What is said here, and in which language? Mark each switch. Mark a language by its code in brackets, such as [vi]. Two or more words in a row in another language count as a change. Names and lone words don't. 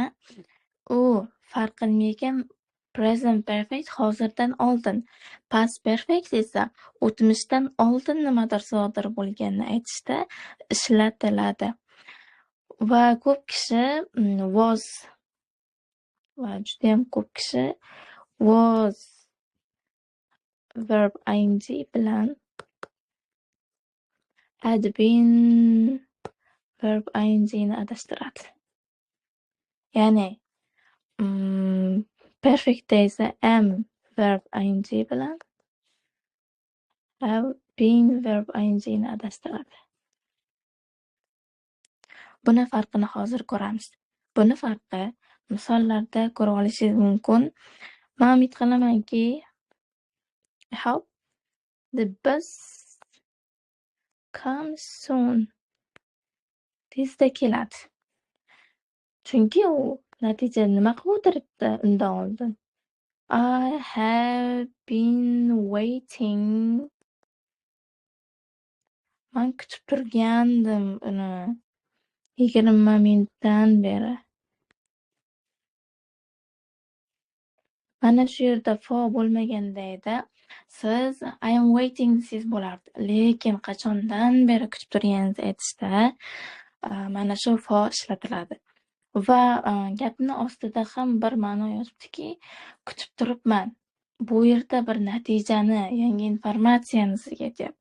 [uz] U farqilmaykan [en] present perfect [uz] hozirdan oldin, [en] past perfect [uz] esa o'tmishdan oldin nimadir sodir bo'lganini aytishda ishlatiladi. Va ko'p kishi was va juda ham ko'p kishi [en] was verb ing [uz] bilan [en] had been verb ing [uz] ni adashtiradi. Ya'ni perfect esa [en] am verb ing [uz] bilan [en] have been verb ing [uz] ni adashtiradi. Buni farqini hozir ko'ramiz. Buni farqi misollarda ko'ra olishingiz mumkin. Men umid qilamanki, [en] I hope the bus comes soon. [uz] Tezda keladi. Chunki u natija nima qilib o'tiribdi undan oldin? [en] I have been waiting. [uz] Men kutib turgandim uni. 20 minutdan beri. Mana shu yerda for bo'lmaganda edi, siz [en] I am waiting [uz] desangiz bo'lardi. Lekin qachondan beri kutib turganingizni aytishda mana shu for ishlatiladi. Va gapni ostida ham bir ma'no yozibdiki, kutib turibman. Bu yerda bir natijani, yangi informatsiyani sizga aytyapti.